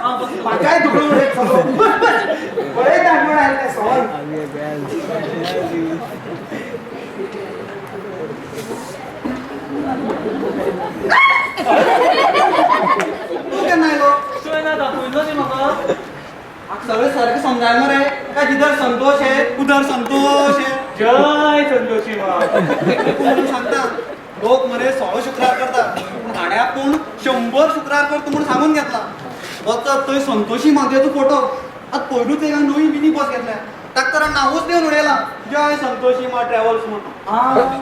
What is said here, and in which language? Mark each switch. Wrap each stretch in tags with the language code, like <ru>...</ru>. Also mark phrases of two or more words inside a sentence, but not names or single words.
<kok>म्हाकाय दुखलो रे सगळो. बस बस. पळय दाखवण आयले ते सवाल. तू केन्ना आयलो? तुवें ना दाखयलो न्ही म्हाका. म्हाका सगळें सारकें समजायना मरे.</kok> <hi>काय जिधर संतोष है उधर संतोष है. जय संतोषी मा.</hi> <kok>म्हणून सांगता लोक मरे 16 शुक्रार करतात. गाड्या कोण 100 शुक्रार करता म्हणून सांगून घेतला. वचत थंय संतोषी मातेचो फोटो. आतां पयलूच एक नवी मिनी बस घेतल्या. ताका तर नांवूच देवन उडयला. जय संतोषी मा ट्रॅव्हल्स म्हणून.</kok>